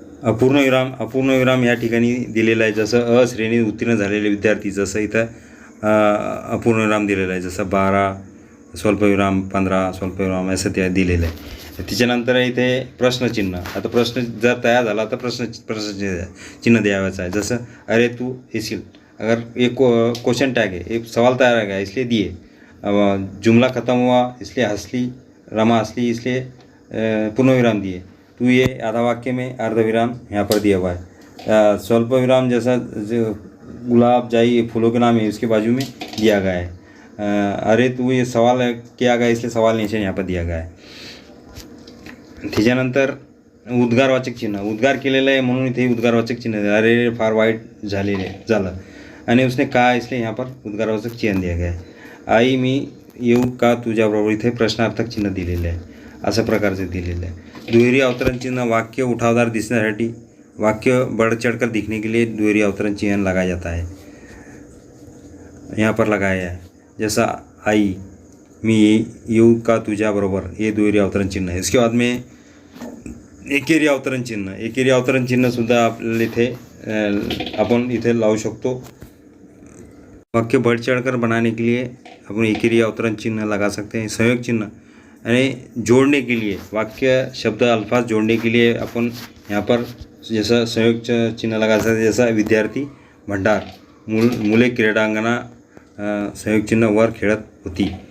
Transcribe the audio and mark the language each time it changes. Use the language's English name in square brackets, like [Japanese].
[Marathi] अपूर्णविराम या ठिकाणी दिलेला आहे। जसं श्रेणी उत्तीर्ण झालेले विद्यार्थी, जसं इथं अपूर्णविराम दिलेला आहे। जसं 12 स्वल्पविराम, 15 स्वल्पविराम असं ते दिलेलं आहे। त्याच्यानंतर इथे प्रश्नचिन्ह। आता प्रश्न जर तयार झाला तर प्रश्नचिन्ह द्यावाचं आहे। [Hindi] जसं [Marathi] अरे तू येशील, [Hindi] अगर एक क्वेश्चन टैग है, एक सवाल तैयार आ गया इसलिए दिए। जुमला ख़त्म हुआ इसलिए हंसली, रमा हंसली इसलिए पूर्णविराम दिए। तू ये आधा वाक्य में अर्धविराम यहाँ पर दिया हुआ है। स्वल्प विराम जैसा गुलाब, जाई, फूलों के नाम है, उसके बाजू में दिया गया है। अरे तू ये सवाल किया गया इसलिए सवाल नीचे यहाँ पर दिया गया है। त्याच्यानंतर [Marathi] उद्गारवाचक चिन्ह उद्गार केलेलं आहे म्हणून इथे उद्गारवाचक चिन्ह दिया। अरे फार वाईट झालं आणि [Hindi] उसने कहा इसलिए यहाँ पर उद्गारवाचक चिन्ह दिया गया है। [Marathi] आई मी येऊ का तुझ्याबरोबर, इथे प्रश्नार्थक चिन्ह दिलेलं आहे, अशा प्रकारचे दिलेलं आहे। [Hindi] दुहेरी अवतरण चिन्ह [Marathi] वाक्य उठावदार दिसण्यासाठी, [Hindi] वाक्य बढ़ चढ़कर दिखने के लिए दुहेरी अवतरण चिन्ह लगाया जाता है, यहाँ पर लगाया है। जैसा [Marathi] आई मी येऊ का तुझ्याबरोबर, [Hindi] ये दुहेरी अवतरण चिन्ह है। इसके बाद में [Marathi] एकेरी अवतरण चिन्ह, एकेरी अवतरण चिन्ह सुद्धा आपल्याला इथे आपण इथे लावू शकतो। [Hindi] वाक्य बढ़ चढ़कर बनाने के लिए अपन एकेरी अवतरण चिन्ह लगा सकते हैं। संयोग चिन्ह यानी जोड़ने के लिए, वाक्य शब्द अल्फाज जोड़ने के लिए अपन यहाँ पर जैसा संयोग चिन्ह लगा सकते हैं। [Marathi] जैसा विद्यार्थी भंडार, मुले क्रीडांगणा, संयोग चिन्ह वर खेळत होती।